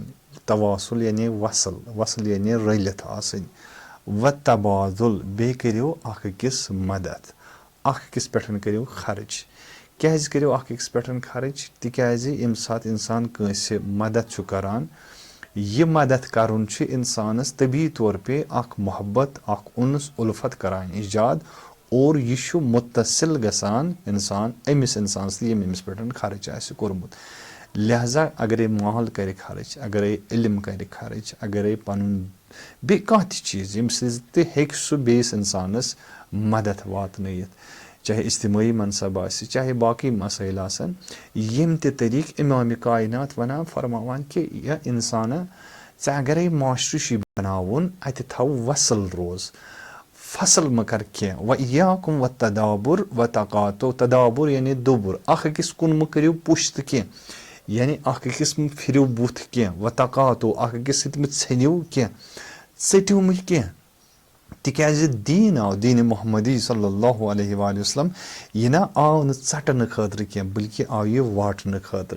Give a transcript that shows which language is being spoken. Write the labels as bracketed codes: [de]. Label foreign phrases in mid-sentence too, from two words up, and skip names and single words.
[ks] तवासुल यानी वसल, वसल यानी रलित आसिन। [ar] وتبادل [ks] बे करियो अख अकिस मदद, अख अकिस पेठन करियो खर्च। क्या करियो अख अकिस पेठन खर्च? तिकाज यम सात इंसान कंसे मदद छु करान, यह मदद करुन छु इंसानस तभी तौर पे अख मोहब्बत अख उन्स उल्फत करान इजाद और यह छु मुत्तसिल गसान इंसान अमिस इंसान यम अमिस पेठन खर्च आसि कोरमुत। लिहाजा अगर माल कर खर्च, अगर इल्म कर खर्च, अगर पन बे कह चीज़ यम सह बेस इंसानस मदद वातनयित, चाहे इज्तिमाई मनसब आसि, चाहे बाकी मसाइल आसन, यम ते तरीक इमाम कायनात वनान फरमावान कि यह इंसान अगर माशरू बनावन अत थव वसल रोज, फसल मकर क्या। [ar] وإياكم والتدابر والتقاطع, [ks] तदाबुर यानी दुबुर, अख अकिस कुन मह करियो पुश्त क्या, यानी अख अकिस फिरव बुथ क्या। [ar] والتقاطع, [ks] अख अकिस षनिव क्या, षटिव मह क्या। तिकाज दीन आव, दीन मोहम्मदी [ar] صلى الله عليه وسلم [ks] यह ना आव न चटन खतर क्या, बल्कि आव यह वाटन खतर।